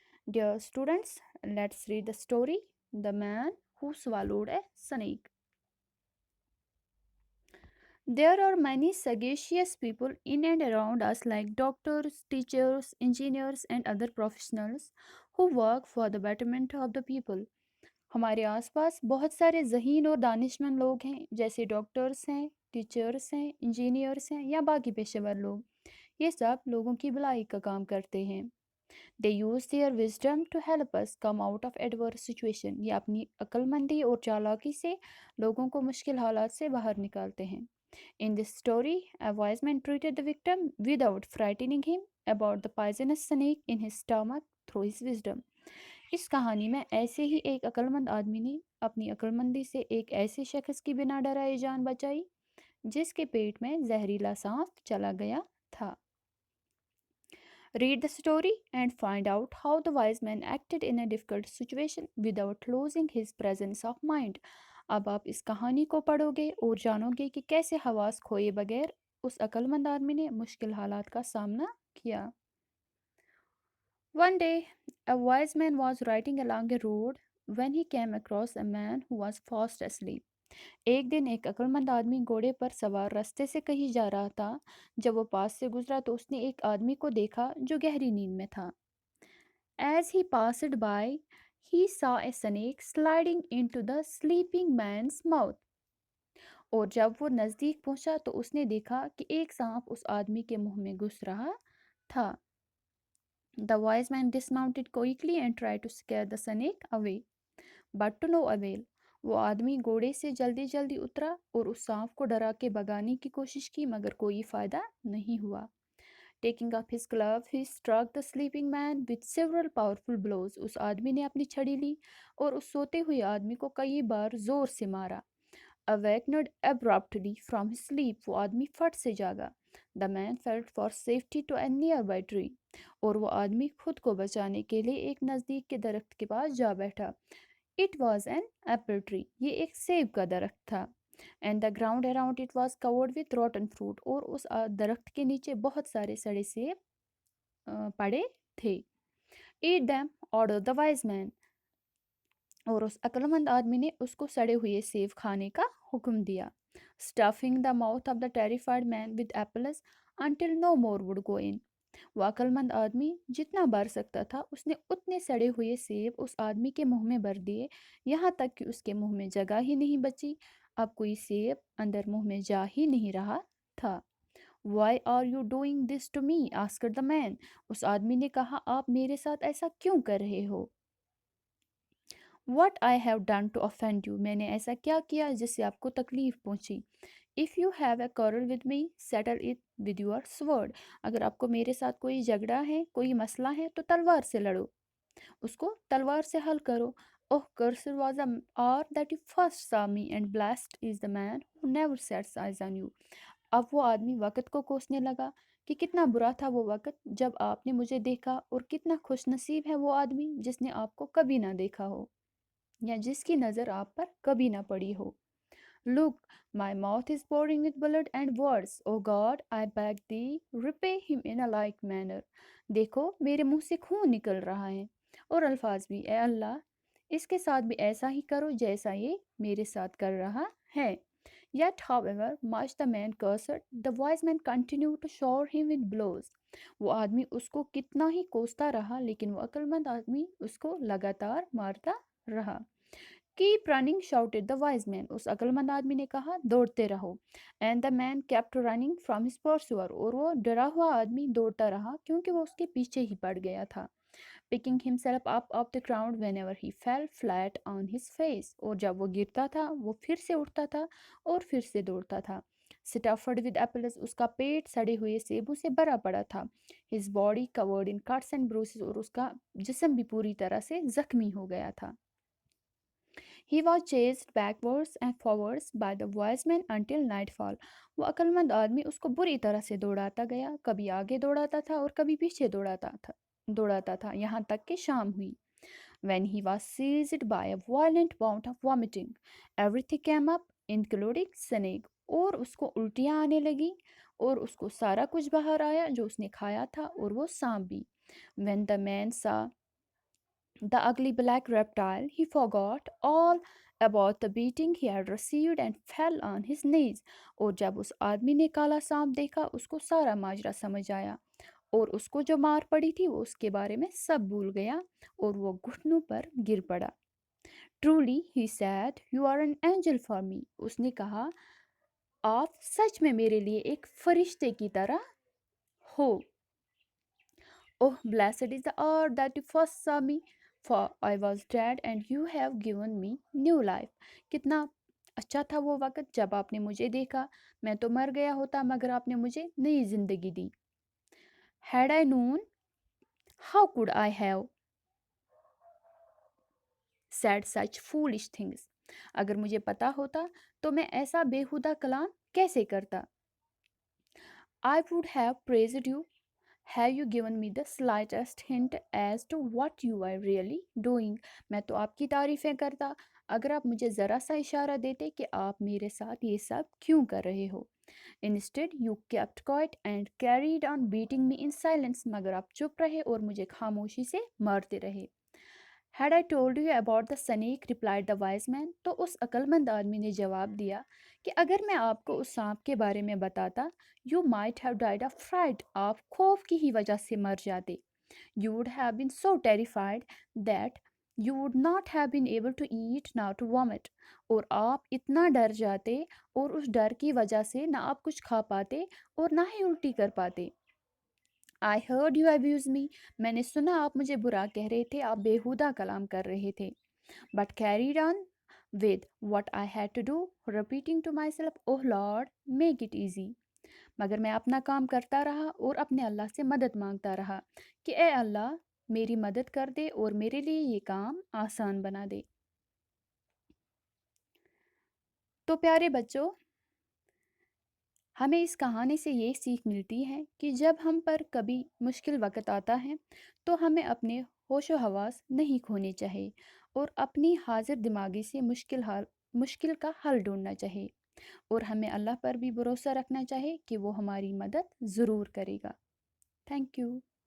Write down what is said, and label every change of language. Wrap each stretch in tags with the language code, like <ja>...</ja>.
<en>Dear students, let's read the story The Man Who Swallowed a Snake. There are many sagacious people in and around us, like doctors, teachers, engineers, and other professionals who work for the betterment of the people.</en> <hi>हमारे आसपास बहुत सारे ज़हीन और दानिशमंद लोग हैं, जैसे doctors हैं, teachers हैं, इंजीनियर्स हैं या बाकी पेशेवर लोग। ये सब लोगों की भलाई का काम करते हैं।</hi> <en>They use their wisdom to help us come out of adverse situation.</en> <hi>ये अपनी अक्लमंदी और चालाकी से लोगों को मुश्किल हालात से बाहर निकालते हैं।</hi> <en>In this story, a wise man treated the victim without frightening him about the poisonous snake in his stomach through his wisdom.</en> <hi>इस कहानी में ऐसे ही एक अक्लमंद आदमी ने अपनी अक्लमंदी से एक ऐसे शख्स की बिना डराए जान बचाई जिसके पेट में जहरीला सांप चला गया था.</hi> <en>Read the story and find out how the wise man acted in a difficult situation without losing his presence of mind.</en> <hi>अब आप इस कहानी को पढ़ोगे और जानोगे कि कैसे हवास खोए बगैर उस अक्लमंद आदमी ने मुश्किल हालात का सामना किया.</hi> <en>One day, a wise man was riding along a road when he came across a man who was fast asleep.</en> <hi>एक दिन एक अक्लमंद आदमी घोड़े पर सवार रास्ते से कहीं जा रहा था. जब वो पास से गुजरा तो उसने एक आदमी को देखा जो गहरी नींद में था.</hi> <en>As he passed by, he saw a snake sliding into the sleeping man's mouth.</en> <hi>और जब वो नज़दीक पहुंचा तो उसने देखा कि एक सांप उस आदमी के मुंह में घुस रहा था.</hi> <en>The wise man dismounted quickly and tried to scare the snake away, but to no avail.</en> <hi>वो आदमी घोड़े से जल्दी जल्दी उतरा और उस सांप को डरा के भगाने की कोशिश की, मगर कोई फायदा नहीं हुआ.</hi> <en>Taking up his glove, he struck the sleeping man with several powerful blows.</en> <hi>उस आदमी ने अपनी छड़ी ली और उस सोते हुए आदमी को कई बार जोर से मारा.</hi> <en>Awakened abruptly from his sleep,</en> <hi>वो आदमी फट से जागा.</hi> <en>The man felt for safety to a nearby tree.</en> <hi>और वो आदमी खुद को बचाने के लिए एक नज़दीक के दरख्त के पास जा बैठा.</hi> <en>It was an apple tree.</en> <hi>ये एक सेब का दरख्त था.</hi> <en>And the ground around it was covered with rotten fruit.</en> <hi>और उस दरख्त के नीचे बहुत सारे सड़े सेब पड़े थे.</hi> <en>Eat them, ordered the wise man.</en> <hi>और उस अक्लमंद आदमी ने उसको सड़े हुए सेब खाने का हुक्म दिया.</hi> <en>Stuffing the mouth of the terrified man with apples until no more would go in.</en> <hi>वो अक्लमंद आदमी जितना भर सकता था उसने उतने सड़े हुए सेब उस आदमी के मुंह में भर दिए, यहाँ तक कि उसके मुंह में जगह ही नहीं बची. अब कोई सेब अंदर मुंह में जा ही नहीं रहा था.</hi> <en>Why are you doing this to me? asked the man.</en> <hi>उस आदमी ने कहा, आप मेरे साथ ऐसा क्यों कर रहे हो?</hi> <en>What I have done to offend you?</en> <hi>मैंने ऐसा क्या किया जिससे आपको तकलीफ पहुंची?</hi> <en>If you have a quarrel with me, settle it with your sword.</en> <hi>अगर आपको मेरे साथ कोई झगड़ा है, कोई मसला है, तो तलवार से लड़ो. उसको तलवार से हल करो.</hi> <en>Oh, cursed was the hour that you first saw me, and blessed is the man who never sets eyes on you.</en> <hi>अब वो आदमी वक़्त को कोसने लगा कि कितना बुरा था वो वक़्त जब आपने मुझे देखा, और कितना खुश नसीब है वो आदमी जिसने आपको कभी ना देखा हो या जिसकी नज़र आप पर कभी ना पड़ी हो.</hi> <en>Look, my mouth is pouring with blood and words. O God, I beg thee, repay him in a like manner.</en> <hi>देखो, मेरे मुंह से खून निकल रहा है और अल्फाज भी. ए अल्लाह, इसके साथ भी ऐसा ही करो जैसा ये मेरे साथ कर रहा है.</hi> <en>Yet, however much the man cursed, the wise man continued to shower him with blows.</en> <hi>वो आदमी उसको कितना ही कोसता रहा, लेकिन वो अक्लमंद आदमी उसको लगातार मारता रहा.</hi> <en>Keep running, shouted the wise man.</en> <hi>उस अक्लमंद आदमी ने कहा, दौड़ते रहो.</hi> <en>And the man kept running from his pursuer.</en> <hi>और वो डरा हुआ आदमी दौड़ता रहा क्योंकि वो उसके पीछे ही पड़ गया था.</hi> <en>Picking himself up off the ground whenever he fell flat on his face.</en> <hi>और जब वो गिरता था, वो फिर से उठता था और फिर से दौड़ता था.</hi> <en>Stuffed with apples,</en> <hi>उसका पेट सड़े हुए सेबों से भरा पड़ा था.</hi> <en>His body covered in cuts and bruises,</en> <hi>और उसका जिस्म भी पूरी तरह से जख्मी हो गया था.</hi> <en>He was chased backwards and forwards by the wise man until nightfall.</en> <hi>वो अक्लमंद आदमी उसको बुरी तरह से दौड़ाता गया, कभी आगे दौड़ाता था और कभी पीछे दौड़ाता था यहाँ तक कि शाम हुई.</hi> <en>When he was seized by a violent bout of vomiting, everything came up, including snake.</en> <hi>और उसको उल्टियाँ आने लगी और उसको सारा कुछ बाहर आया जो उसने खाया था और वो सांप भी.</hi> <en>When the man saw the ugly black reptile, he forgot all about the beating he had received and fell on his knees.</en> <hi>और जब उस आदमी ने काला सांप देखा उसको सारा माजरा समझ आया और उसको जो मार पड़ी थी वो उसके बारे में सब भूल गया और वो घुटनों पर गिर पड़ा.</hi> <en>Truly, he said, you are an angel for me.</en> <hi>उसने कहा, आप सच में मेरे लिए एक फरिश्ते की तरह हो.</hi> <en>Oh, blessed is the hour that you first saw me, for I was dead and you have given me new life.</en> <hi>कितना अच्छा था वो वक़्त जब आपने मुझे देखा. मैं तो मर गया होता मगर आपने मुझे नई ज़िंदगी दी.</hi> <en>Had I known, how could I have said such foolish things?</en> <hi>अगर मुझे पता होता तो मैं ऐसा बेहुदा कलाम कैसे करता.</hi> <en>I would have praised you. Have you given me the slightest hint as to what you are really doing?</en> <hi>मैं तो आपकी तारीफ़ें करता अगर आप मुझे ज़रा सा इशारा देते कि आप मेरे साथ ये सब क्यों कर रहे हो.</hi> <en>Instead, you kept quiet and carried on beating me in silence.</en> <hi>मगर आप चुप रहे और मुझे खामोशी से मारते रहे.</hi> <en>Had I told you about the snake, replied the wise man,</en> <hi>तो उस अक्लमंद आदमी ने जवाब दिया कि अगर मैं आपको उस सांप के बारे में बताता,</hi> <en>you might have died of fright,</en> <hi>आप खौफ की ही वजह से मर जाते.</hi> <en>You would have been so terrified that you would not have been able to eat nor to vomit.</en> <hi>और आप इतना डर जाते और उस डर की वजह से ना आप कुछ खा पाते और ना ही उल्टी कर पाते.</hi> <en>I heard you abuse me.</en> <hi>मैंने सुना आप मुझे बुरा कह रहे थे, आप बेहुदा कलाम कर रहे थे.</hi> <en>But carried on with what I had to do, repeating to myself, Oh Lord, make it easy.</en> <hi>मगर मैं अपना काम करता रहा और अपने अल्लाह से मदद मांगता रहा कि ए अल्लाह मेरी मदद कर दे और मेरे लिए ये काम आसान बना दे. तो प्यारे बच्चों, हमें इस कहानी से ये सीख मिलती है कि जब हम पर कभी मुश्किल वक़्त आता है तो हमें अपने होशो हवास नहीं खोने चाहिए और अपनी हाजिर दिमागी से मुश्किल का हल ढूंढना चाहिए और हमें अल्लाह पर भी भरोसा रखना चाहिए कि वो हमारी मदद ज़रूर करेगा. Thank you.</hi>